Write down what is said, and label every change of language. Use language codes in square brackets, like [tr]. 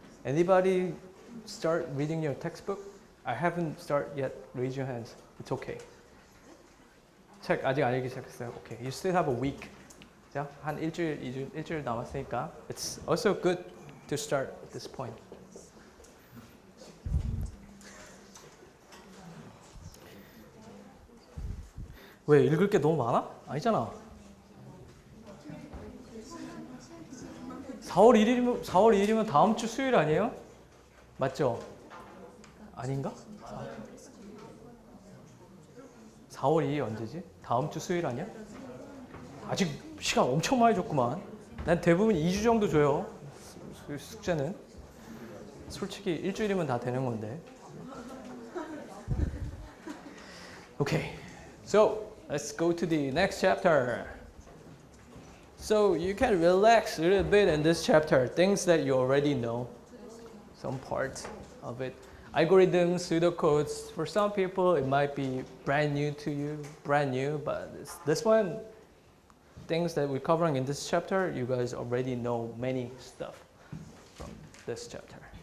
[en] Anybody start reading your textbook? I haven't started yet. Raise your hands. It's okay. [ko] 책 아직 안 읽기 시작했어요. [en] Okay. You still have a week. [ko] 자, 한 일주일 남았으니까. [en] It's also good to start at this point. [ko] 왜 읽을 게 너무 많아? 아니잖아. 4월 1일이면 다음 주 수요일 아니에요? 맞죠? 아닌가? 4월 2일 언제지? 다음 주 수요일 아니야? 아직 시간 엄청 많이 줬구만. 난 대부분 2주 정도 줘요. 숙제는. 솔직히 일주일이면 다 되는 건데. [en] Okay. So, let's go to the next chapter. So you can relax a little bit in this chapter, things that you already know, some parts of it. Algorithms, pseudocodes, for some people it might be brand new to you, but this one, things that we're covering in this chapter, you guys already know many stuff from this chapter.